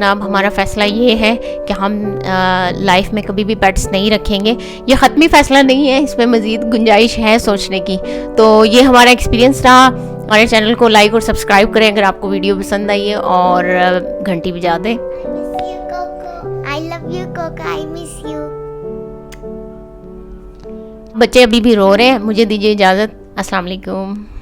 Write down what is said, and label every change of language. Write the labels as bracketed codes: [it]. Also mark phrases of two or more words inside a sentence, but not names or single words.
[ur] جناب ہمارا فیصلہ یہ ہے کہ ہم لائف میں کبھی بھی پیٹس نہیں رکھیں گے. یہ حتمی فیصلہ نہیں ہے، اس میں مزید گنجائش ہے سوچنے کی. تو یہ ہمارا ایکسپیرینس رہا۔ ہمارے چینل کو لائک اور سبسکرائب کریں اگر آپ کو ویڈیو پسند آئی ہے، اور گھنٹی بجا دیں. [en] I love you Coco, I miss you। [ur] بچے ابھی بھی رو رہے ہیں، مجھے دیجیے اجازت. السلام علیکم.